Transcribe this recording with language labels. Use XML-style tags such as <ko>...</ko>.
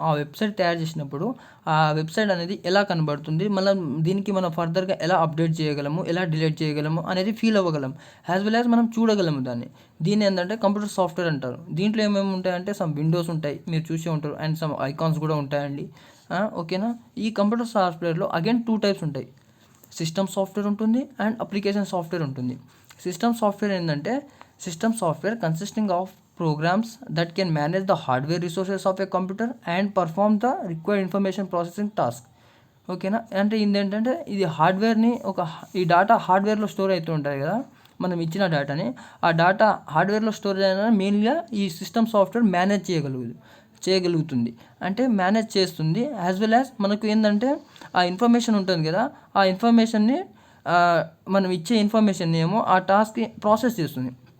<te>ఆ వెబ్సైట్ తయారు చేసినప్పుడు ఆ వెబ్సైట్ అనేది ఎలా కనబడుతుంది, మళ్ళీ దీనికి మనం ఫర్దర్గా ఎలా అప్డేట్ చేయగలము, ఎలా డిలీట్ చేయగలము అనేది ఫీల్ అవ్వగలం, యాజ్ వెల్ యాజ్ మనం చూడగలము దాన్ని. దీన్ని ఏంటంటే కంప్యూటర్ సాఫ్ట్వేర్ అంటారు. దీంట్లో ఏమేమి ఉంటాయంటే సమ్ విండోస్ ఉంటాయి, మీరు చూసే ఉంటారు, అండ్ సమ్ ఐకాన్స్ కూడా ఉంటాయండి. ఓకేనా, ఈ కంప్యూటర్ సాఫ్ట్వేర్లో అగైన్ 2 టైప్స్ ఉంటాయి, సిస్టమ్ సాఫ్ట్వేర్ ఉంటుంది అండ్ అప్లికేషన్ సాఫ్ట్వేర్ ఉంటుంది.</te> <en>System software ఏంటంటే system software consisting of programs that can manage the hardware resources of a computer and perform the required information processing task.</en> <te>ఓకేనా, అంటే ఏంటంటే ఇది హార్డ్వేర్ని ఈ డేటా హార్డ్వేర్లో స్టోర్ అవుతూ ఉంటుంది కదా, మనం ఇచ్చిన డేటాని ఆ డేటా హార్డ్వేర్లో స్టోర్ అయినా మెయిన్గా ఈ సిస్టమ్ సాఫ్ట్వేర్ మేనేజ్ చేయగలుగుతుంది, అంటే మేనేజ్ చేస్తుంది. యాజ్ వెల్ యాజ్ మనకు ఏంటంటే ఆ ఇన్ఫర్మేషన్ ఉంటుంది కదా, ఆ ఇన్ఫర్మేషన్ని మనం ఇచ్చే ఇన్ఫర్మేషన్ ఏమో ఆ టాస్క్ని ప్రాసెస్ చేస్తుంది.</te>